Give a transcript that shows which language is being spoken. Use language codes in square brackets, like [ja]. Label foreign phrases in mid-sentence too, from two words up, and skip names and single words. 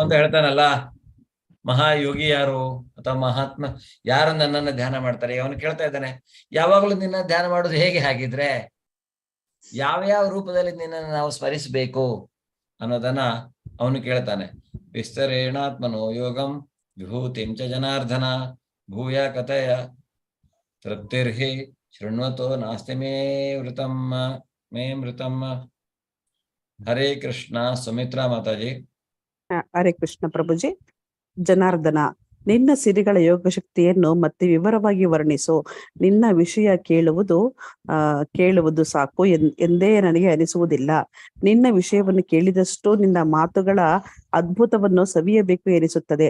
[kn] ಭಗವಂತ ಹೇಳ್ತಾನಲ್ಲ, ಮಹಾಯೋಗಿ ಯಾರು ಅಥವಾ ಮಹಾತ್ಮ ಯಾರು ನನ್ನನ್ನು ಧ್ಯಾನ ಮಾಡ್ತಾರೆ? ಅವನು ಕೇಳ್ತಾ ಇದ್ದಾನೆ, ಯಾವಾಗಲೂ ನಿನ್ನ ಧ್ಯಾನ ಮಾಡೋದು ಹೇಗೆ? ಹಾಗಿದ್ರೆ ಯಾವ ಯಾವ ರೂಪದಲ್ಲಿ ನಿನ್ನನ್ನು ನಾವು ಸ್ಮರಿಸಬೇಕು ಅನ್ನೋದನ್ನ ಅವನು ಕೇಳ್ತಾನೆ. [sa] ವಿಸ್ತರೇಣಾತ್ಮನೋ ಯೋಗಂ ವಿಭೂತಿಂ ಚ ಜನಾರ್ದನ ಭೂಯ ಕಥಯ ತೃಪ್ತಿರ್ಹಿ ಶೃಣ್ವತೋ ನಾಸ್ತಿ ಮೇ ಮೃತಂ. [kn] ಹರೇ ಕೃಷ್ಣ. ಸುಮಿತ್ರಾ ಮಾತಾಜಿ. ಹರೇ ಕೃಷ್ಣ ಪ್ರಭುಜಿ. ಜನಾರ್ದನ, ನಿನ್ನ ಸಿರಿಗಳ ಯೋಗಶಕ್ತಿಯನ್ನು ಮತ್ತೆ ವಿವರವಾಗಿ ವರ್ಣಿಸು. ನಿನ್ನ ವಿಷಯ ಕೇಳುವುದು ಸಾಕು ಎಂದೇ ನನಗೆ ಅನಿಸುವುದಿಲ್ಲ. ನಿನ್ನ ವಿಷಯವನ್ನು ಕೇಳಿದಷ್ಟು ನಿನ್ನ ಮಾತುಗಳ ಅದ್ಭುತವನ್ನು ಸವಿಯಬೇಕು ಎನಿಸುತ್ತದೆ.